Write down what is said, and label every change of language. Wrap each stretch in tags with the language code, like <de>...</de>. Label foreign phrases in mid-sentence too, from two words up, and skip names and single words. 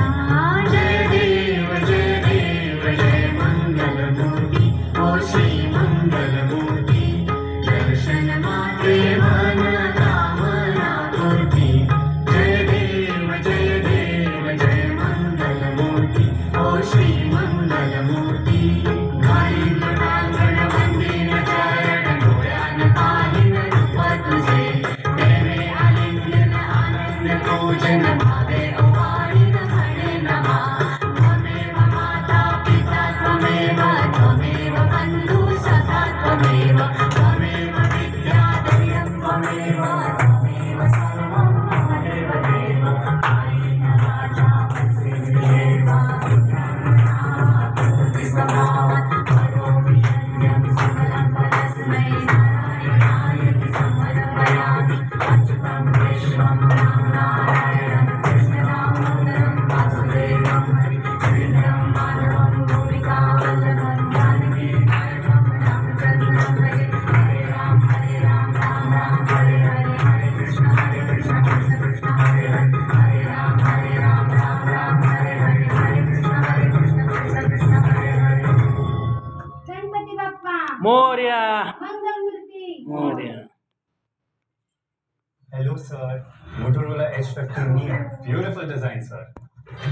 <mr>जय देव जय मंगलमूर्ती ओ श्री मंगलमूर्ती दर्शन मात्रे मन कामना पूर्ती जय देव जय मंगलमूर्ती ओ श्री मंगलमूर्ती घालीन नागण वंदीन चरण डोळ्यान पाहिन रूप तुझे प्रेमे आलिंगन आनंद पूजन भावे ओवाळीन म्हणे नमा</mr> <sa>त्वमेव माता पिता त्वमेव बंधू सखा त्वमेव विद्या दैवं त्वमेव सर्वं मम देव कायेन वाचा मनसेन्द्रियेर्वा बुद्ध्यात्मना स्वभावात् करोमि यज्ञं सकलं परस्मै नारायणाय समर्पयामि अच्युतं केशवं नारायणं कृष्णदामोदरं वासुदेवं हरिन्द्रं माधवं गोपिकावल्लभं जानकी नायकं रामचन्द्रं भजे हरे राम राम राम हरे हरे हरे कृष्ण कृष्ण कृष्ण हरे हरे राम राम हरे हरे हरे कृष्ण कृष्ण हरे हरे</sa> <mr>गणपती बाप्पा मोरया मंगलमूर्ती मोरया.</mr> <en>Hello, sir. Motorola H50 Neo. Beautiful design, sir.</en>